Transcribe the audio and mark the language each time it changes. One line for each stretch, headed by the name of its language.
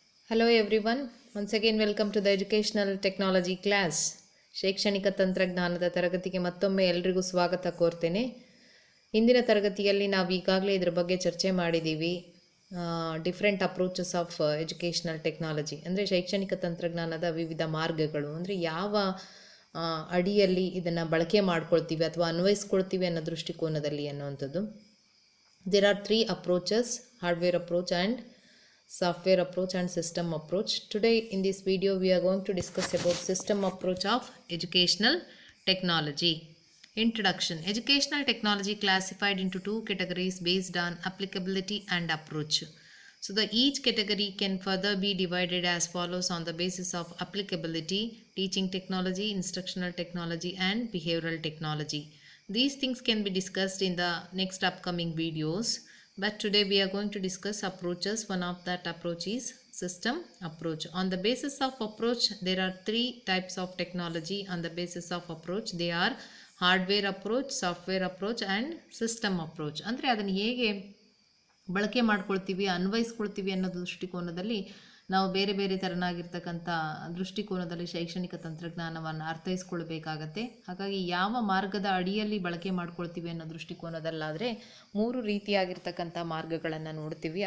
English: Hello everyone, once again welcome to the educational technology class.
Kannada: ಶೈಕ್ಷಣಿಕ ತಂತ್ರಜ್ಞಾನದ ತರಗತಿಗೆ ಮತ್ತೊಮ್ಮೆ ಎಲ್ರಿಗೂ ಸ್ವಾಗತ ಕೋರ್ತೇನೆ. ಇಂದಿನ ತರಗತಿಯಲ್ಲಿ ನಾವು ಈಗಾಗಲೇ ಇದರ ಬಗ್ಗೆ ಚರ್ಚೆ ಮಾಡಿದ್ದೀವಿ.
English: different approaches of educational technology
Kannada: ಅಂದರೆ ಶೈಕ್ಷಣಿಕ ತಂತ್ರಜ್ಞಾನದ ವಿವಿಧ ಮಾರ್ಗಗಳು, ಅಂದರೆ ಯಾವ ಅಡಿಯಲ್ಲಿ ಇದನ್ನು ಬಳಕೆ ಮಾಡ್ಕೊಳ್ತೀವಿ ಅಥವಾ ಅನ್ವಯಿಸ್ಕೊಳ್ತೀವಿ ಅನ್ನೋ ದೃಷ್ಟಿಕೋನದಲ್ಲಿ ಅನ್ನುವಂಥದ್ದು.
English: There are three approaches: hardware approach and software approach and system approach. Today in this video we are going to discuss about system approach of educational technology. Introduction. Educational technology classified into two categories based on applicability and approach. So each category can further be divided as follows on the basis of applicability: teaching technology, instructional technology and behavioral technology. These things can be discussed in the next upcoming videos, but today we are going to discuss approaches. One of that approach is system approach. On the basis of approach, there are three types of technology. On the basis of approach, they are hardware approach, software approach and system approach.
Kannada: ಅಂದರೆ ಅದನ್ನು ಹೇಗೆ ಬಳಕೆ ಮಾಡ್ಕೊಳ್ತೀವಿ, ಅನ್ವಯಿಸ್ಕೊಳ್ತೀವಿ ಅನ್ನೋ ದೃಷ್ಟಿಕೋನದಲ್ಲಿ ನಾವು ಬೇರೆ ಬೇರೆ ಥರನಾಗಿರ್ತಕ್ಕಂಥ ದೃಷ್ಟಿಕೋನದಲ್ಲಿ ಶೈಕ್ಷಣಿಕ ತಂತ್ರಜ್ಞಾನವನ್ನು ಅರ್ಥೈಸ್ಕೊಳ್ಬೇಕಾಗತ್ತೆ. ಹಾಗಾಗಿ ಯಾವ ಮಾರ್ಗದ ಅಡಿಯಲ್ಲಿ ಬಳಕೆ ಮಾಡ್ಕೊಳ್ತೀವಿ ಅನ್ನೋ ದೃಷ್ಟಿಕೋನದಲ್ಲಾದರೆ ಮೂರು ರೀತಿಯಾಗಿರ್ತಕ್ಕಂಥ ಮಾರ್ಗಗಳನ್ನು ನೋಡ್ತೀವಿ.